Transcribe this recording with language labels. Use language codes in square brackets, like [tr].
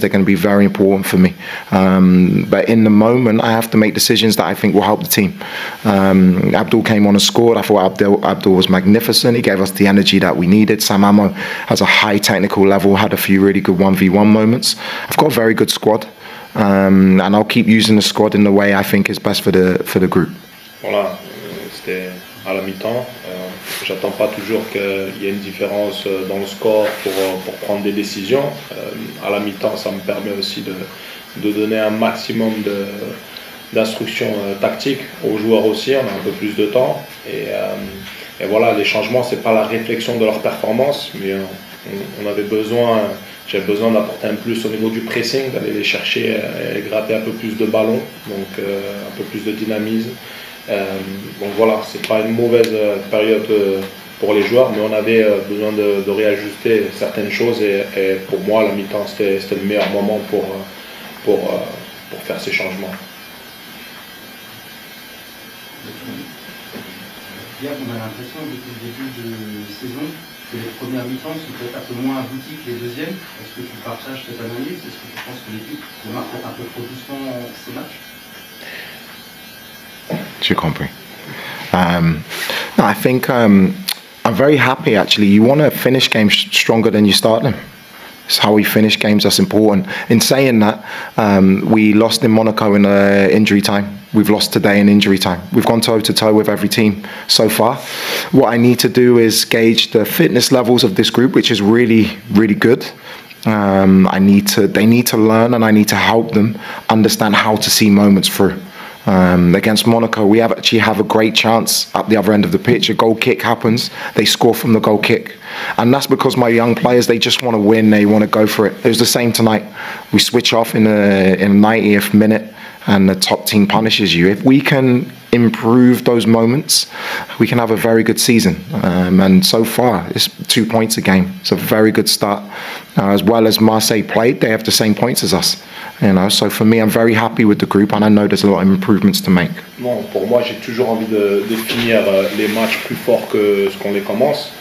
[en] They're going to be very important for me. But in the moment, I have to make decisions that I think will help the team. Abdul came on and scored. I thought Abdul was magnificent. He gave us the energy that we needed. Sam Amo has a high technical level, had a few really good 1v1 moments. I've got a very good squad. And I'll keep using the squad in the way I think is best for the group. [fr] Voilà, c'était à la mi-temps. J'attends pas toujours qu'il y ait une différence dans le score pour prendre des décisions. À la mi-temps, ça me permet aussi de donner un maximum d'instructions tactiques aux joueurs aussi. On a un peu plus de temps. Et voilà, les changements, c'est pas la réflexion de leur performance, mais j'avais besoin d'apporter un plus au niveau du pressing, d'aller les chercher et gratter un peu plus de ballons, donc un peu plus de dynamisme. Donc voilà, c'est pas une mauvaise période pour les joueurs, mais on avait besoin de réajuster certaines choses et pour moi, la mi-temps, c'était le meilleur moment pour faire ces changements. Hier, on a l'impression depuis le début de saison que les premières mi-temps sont peut-être un peu moins abouties que les deuxièmes. Est-ce que tu partages cette analyse? Est-ce que tu penses que l'équipe démarre peut-être un peu trop doucement ces matchs? J'ai compris. [en] No, I think I'm very happy actually. You want to finish games stronger than you start them. It's how we finish games that's important. In saying that, We lost in Monaco in injury time. We've lost today in injury time. We've gone toe-to-toe with every team so far. What I need to do is gauge the fitness levels of this group, which is really, really good. They need to learn, and I need to help them understand how to see moments through. Against Monaco, we actually have a great chance at the other end of the pitch. A goal kick happens, they score from the goal kick. And that's because my young players, they just want to win, they want to go for it. It was the same tonight. We switch off in the 90th minute and the top team punishes you. If we can improve those moments, we can have a very good season. And so far, it's 2 points a game. It's a very good start. As well as Marseille played, they have the same points as us. So for me, I'm very happy with the group, and I know there's a lot of improvements to make. [fr] Non, pour moi, j'ai toujours envie de finir les matchs plus forts que ce qu'on les commence.